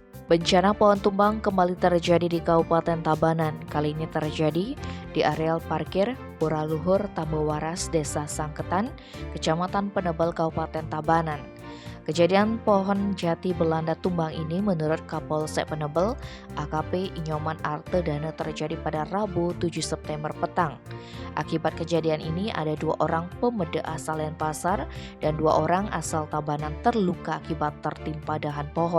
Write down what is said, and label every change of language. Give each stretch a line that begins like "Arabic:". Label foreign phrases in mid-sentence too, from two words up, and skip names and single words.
Indonesian: Bencana pohon tumbang kembali terjadi di Kabupaten Tabanan. Kali ini terjadi di areal parkir Pura Luhur Tambowaras, Desa Sangketan, Kecamatan Penebel, Kabupaten Tabanan. Kejadian pohon jati Belanda tumbang ini menurut Kapolsek Penebel, AKP Inyoman Arte Dana terjadi pada Rabu 7 September petang. Akibat kejadian ini ada 2 orang pemeda asal Denpasar dan 2 orang asal Tabanan terluka akibat tertimpa dahan pohon.